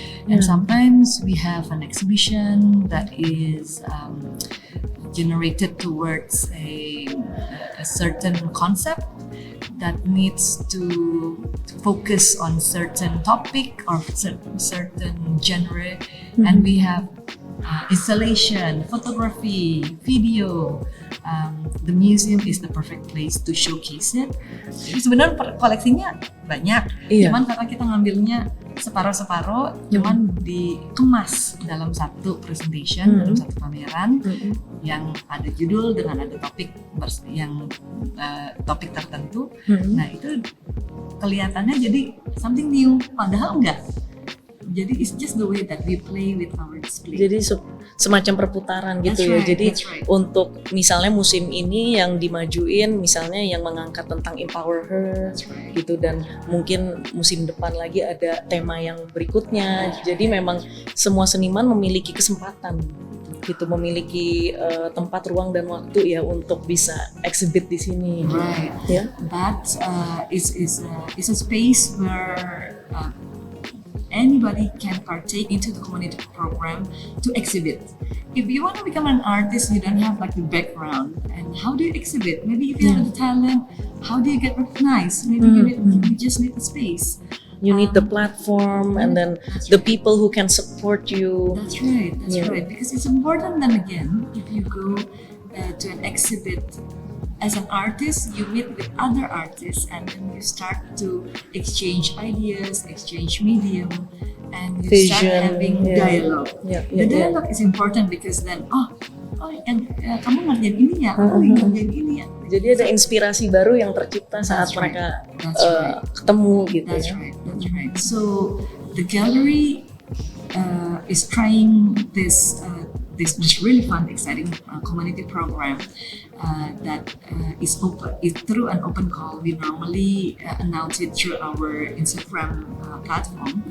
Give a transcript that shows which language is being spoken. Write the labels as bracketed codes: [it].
[en] And sometimes we have an exhibition that is generated towards a certain concept that needs to focus on certain topic or certain genre, and we have installation, photography, video. The museum is the perfect place to showcase it. [id] Jadi sebenarnya koleksinya banyak, cuman karena kita ngambilnya separuh-separuh, cuman dikemas dalam satu presentation, dalam satu pameran yang ada judul dengan ada topik yang topik tertentu. Nah itu kelihatannya jadi [en] something new, [id] padahal enggak. [en] Jadi it's just the way that we play with our display. [id] Jadi semacam perputaran gitu ya. Jadi untuk misalnya musim ini yang dimajuin, misalnya yang mengangkat tentang empower her gitu, dan mungkin musim depan lagi ada tema yang berikutnya. Jadi memang semua seniman memiliki kesempatan gitu, memiliki tempat, ruang dan waktu ya untuk bisa exhibit di sini. [en] Right. Yeah. That is a space where anybody can partake into the community program to exhibit. If you want to become an artist, you don't have like the background, and how do you exhibit? Maybe if you have the talent, how do you get recognized? Maybe you just need the space. You need the platform, and then the people who can support you. That's right. Because it's important. Then again, if you go to an exhibit as an artist, you meet with other artists, and then you start to exchange ideas, exchange medium, and you start having dialogue. The dialogue is important because then, [id] kamu ngerjain ini ya, aku ngerjain ini ya. Jadi ada inspirasi baru yang tercipta saat mereka ketemu gitu. [en] That's right. So the gallery is trying this this really fun, exciting community program that is open. It's through an open call. We normally announce it through our Instagram platform.